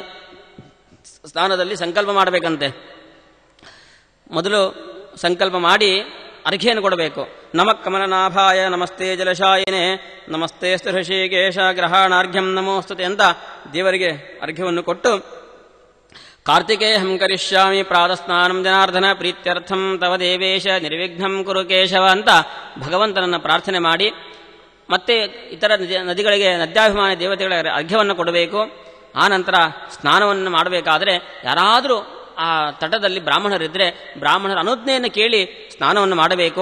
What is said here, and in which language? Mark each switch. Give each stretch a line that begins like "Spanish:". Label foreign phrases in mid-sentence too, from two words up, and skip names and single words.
Kannada: ಸ್ನಾನದಲ್ಲಿ ಸಂಕಲ್ಪ ಮಾಡಬೇಕಂತೆ. ಮೊದಲು ಸಂಕಲ್ಪ ಮಾಡಿ ಅರ್ಘ್ಯನ್ನು ಕೊಡಬೇಕು.
Sanskrit: ನಮಃ ಕಮಲನಾಭಾಯ ನಮಸ್ತೆ ಜಲಶಾಯಿನೇ ನಮಸ್ತೆ ಋಷಿಕೇಶ ಗ್ರಹಣಾರ್ಘ್ಯಂ ನಮೋಸ್ತುತೆ
Kannada: ಅಂತ ದೇವರಿಗೆ ಅರ್ಘ್ಯವನ್ನು ಕೊಟ್ಟು,
Sanskrit: ಕಾರ್ತಿಕೇಯಂ ಕರಿಷ್ಯಾಮಿ ಪ್ರಾತಸ್ನಾನಂ ಜನಾರ್ದನ ಪ್ರೀತ್ಯರ್ಥಂ ತವ ದೇವೇಶ ನಿರ್ವಿಘ್ನಂ ಕುರು ಕೇಶವ
Kannada: ಅಂತ ಭಗವಂತನನ್ನು ಪ್ರಾರ್ಥನೆ ಮಾಡಿ, ಮತ್ತೆ ಇತರ ನದಿಗಳಿಗೆ ನದ್ಯಾಭಿಮಾನಿ ದೇವತೆಗಳ ಅರ್ಘ್ಯವನ್ನು ಕೊಡಬೇಕು. ಆ ನಂತರ ಸ್ನಾನವನ್ನು ಮಾಡಬೇಕಾದರೆ ಯಾರಾದರೂ ಆ ತಟದಲ್ಲಿ ಬ್ರಾಹ್ಮಣರಿದ್ದರೆ ಬ್ರಾಹ್ಮಣರ ಅನುಜ್ಞೆಯನ್ನು ಕೇಳಿ ಸ್ನಾನವನ್ನು ಮಾಡಬೇಕು.